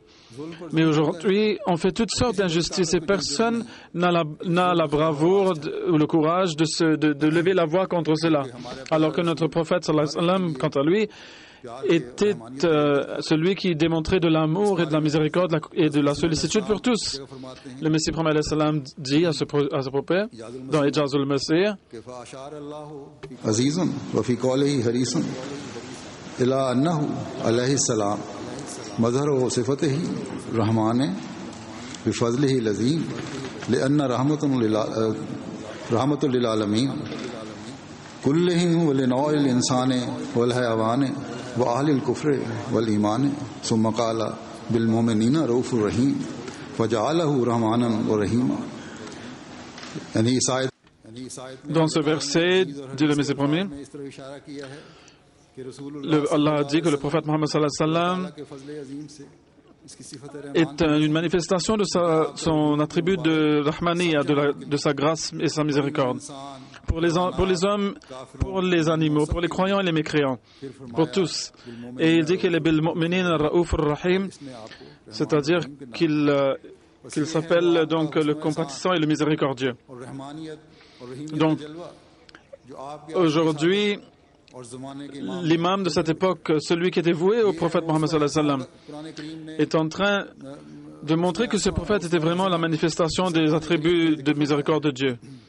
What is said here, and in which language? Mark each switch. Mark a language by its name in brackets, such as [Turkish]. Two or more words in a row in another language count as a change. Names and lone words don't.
[French] Mais aujourd'hui, on fait toutes sortes d'injustices et personne n'a la bravoure ou le courage de lever la voix contre cela. Alors que notre prophète, [Arabic] صلى الله عليه وسلم, [French] quant à lui, était celui qui démontrait de l'amour et de la miséricorde et de la sollicitude pour tous. Le Messie promet [Arabic] عليه السلام [French] dit à ce propos, dans Ijaz al-Masih, [Arabic] عزيز وفي قوله حريص إلى أنه عليه السلام مظهر صفاته رحمان بفضله لازم لأنه رحمة للعالمين كلهم ولنوع الإنسان والحيوان وأهل الكفر والإيمان ثم قال بالمؤمنين رؤوف رحيم وجعله رحمانا ورحيما. [French] Dans ce verset, dit le Messie premier, Allah a dit que le prophète Mohammed [Arabic] صلى الله عليه وسلم [French] est une manifestation de son attribut de Rahmaniya, de sa grâce et sa miséricorde. Pour les hommes, pour les animaux, pour les croyants et les mécréants, pour tous. Et il dit qu'il est [Arabic] بالمؤمنين رؤوف رحيم, [French] c'est-à-dire qu'il s'appelle donc le compatissant et le miséricordieux. Donc, aujourd'hui, l'imam de cette époque, celui qui était voué au prophète Mohammed [Arabic] صلى الله عليه وسلم, [French] est en train de montrer que ce prophète était vraiment la manifestation des attributs de miséricorde de Dieu.